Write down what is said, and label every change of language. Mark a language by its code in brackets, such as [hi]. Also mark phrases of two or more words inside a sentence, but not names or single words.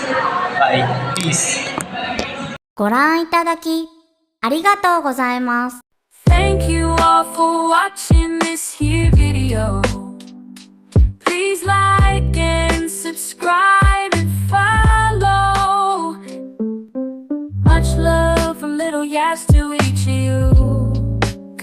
[en] Bye, peace. [ja] ご覧いただきありがとうございます。 [en] Thank you all for watching this here video. Please like and subscribe and follow. Much love from Little Yas to each of you.